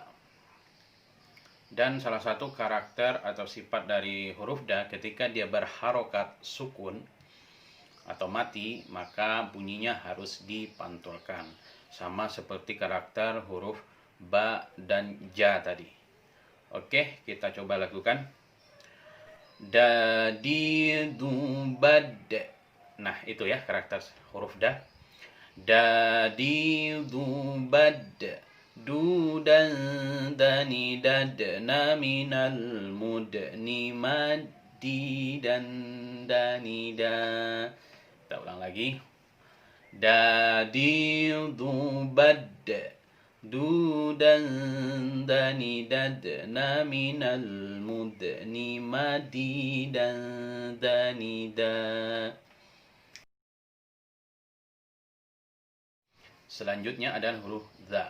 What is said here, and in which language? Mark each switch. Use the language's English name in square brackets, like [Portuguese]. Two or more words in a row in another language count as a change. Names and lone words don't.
[Indonesian] Dan salah satu karakter atau sifat dari huruf da ketika dia berharokat sukun atau mati, maka bunyinya harus dipantulkan. Sama seperti karakter huruf ba dan ja tadi. Oke, kita coba lakukan. Da di du bad. Nah, itu ya karakter huruf da. Da di du bad. [Arabic] Du dan dani dadna minal mudni madi dan dani da. [Indonesian] Kita ulang lagi. Da di du bad. [Arabic] Du dan dani dadna minal mudni madi dan dani da. [Indonesian] Selanjutnya adalah huruf za.